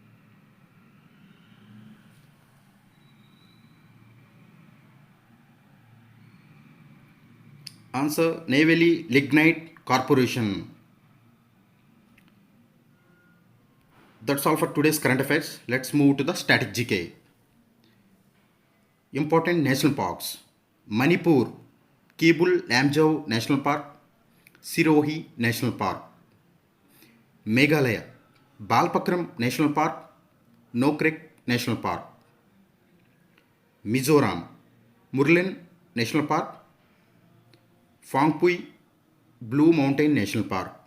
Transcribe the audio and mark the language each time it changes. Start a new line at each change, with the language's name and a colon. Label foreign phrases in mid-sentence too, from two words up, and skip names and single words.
English: Answer Neyveli Lignite Corporation. That's all for today's current affairs. Let's move to the static GK. Important national parks: Manipur, Kebul Lamjau National Park, Sirohi National Park. Meghalaya, Balpakram National Park, Nokrek National Park. Mizoram, Murlen National Park, Phangpui Blue Mountain National Park.